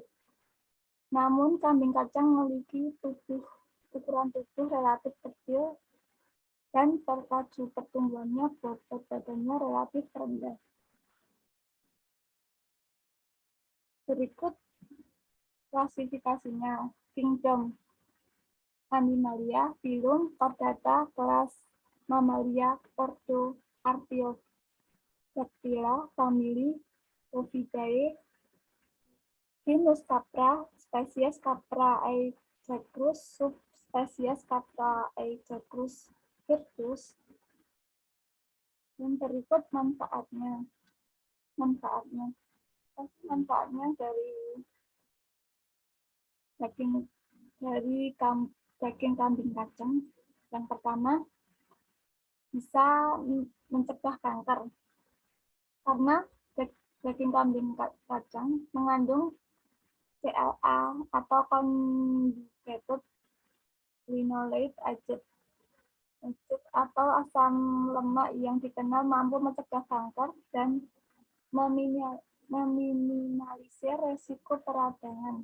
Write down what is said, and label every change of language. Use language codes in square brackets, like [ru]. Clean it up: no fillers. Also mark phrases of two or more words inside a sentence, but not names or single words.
[id] Namun kambing kacang memiliki ukuran tubuh relatif kecil dan laju pertumbuhannya bobot badannya relatif rendah. Berikut klasifikasinya. Kingdom Animalia, filum, chordata, kelas Mammalia, ordo, Artiodactyla, famili Ovidae, genus Capra, spesies Capra aegagrus, subspesies Capra aegagrus hirtus. Dan berikut manfaatnya. Manfaatnya dari daging daging kambing kacang. Yang pertama, bisa mencegah kanker karena daging kambing kacang mengandung CLA atau [en] conjugated linoleic acid [id] atau asam lemak yang dikenal mampu mencegah kanker dan meminimalisir resiko peradangan.